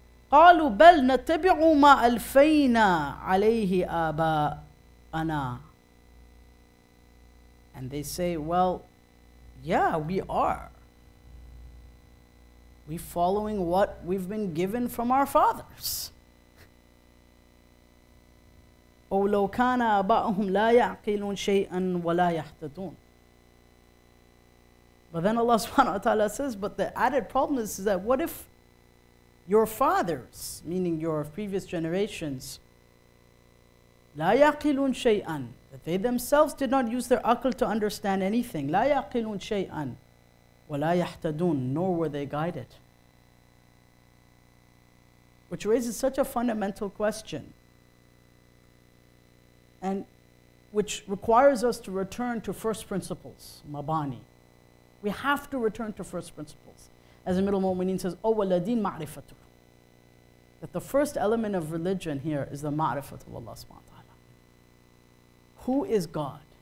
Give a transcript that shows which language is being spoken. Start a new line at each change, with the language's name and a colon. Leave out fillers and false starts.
Arabic: قَالُوا بَلْ نَتَّبِعُ مَا أَلْفَيْنَا عَلَيْهِ آبَاءَنَا.
English: And they say, well, yeah, we are. We're following what we've been given from our fathers.
Arabic: أو لو كان آباؤهم لا يعقلون شيئا ولا يهتدون.
English: But then Allah subhanahu wa ta'ala says, but the added problem is that what if your fathers, meaning your previous generations,
Arabic: لا يعقلون شيئا,
English: that they themselves did not use their aql to understand anything.
Arabic: لا يعقلون شيئا ولا يهتدون,
English: nor were they guided. Which raises such a fundamental question, and which requires us to return to first principles, mabani. We have to return to first principles. As the Middle Mu'mineen says,
Arabic: أَوَّلَ دِينْ مَعْرِفَتُهُ,
English: that the first element of religion here is the ma'rifat of Allah subhanahu wa ta'ala. Who is God?